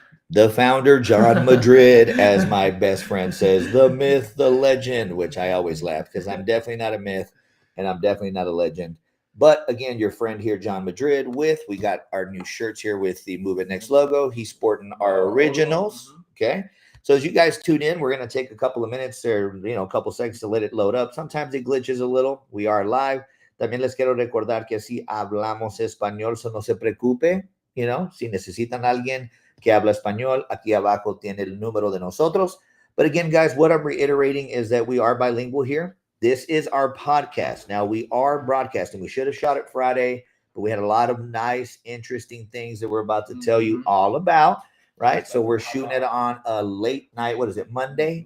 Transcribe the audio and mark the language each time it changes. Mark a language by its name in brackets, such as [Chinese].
[English] The founder, John Madrid, as my best friend says, the myth, the legend, which I always laugh because I'm definitely not a myth and I'm definitely not a legend. But again, your friend here, John Madrid, we got our new shirts here with the Move It Next logo. He's sporting our originals. Okay. So as you guys tune in, we're going to take a couple of minutes or, a couple seconds to let it load up. Sometimes it glitches a little. We are live. [Spanish] También les quiero recordar que así hablamos español, so no se preocupe. Si necesitan alguien que habla español, aquí abajo tiene el número de nosotros. [English] But again, guys, what I'm reiterating is that we are bilingual here. This is our podcast. Now, we are broadcasting. We should have shot it Friday, but we had a lot of nice, interesting things that we're about to tell you all about, right? So we're shooting it on a late night. What is it, Monday?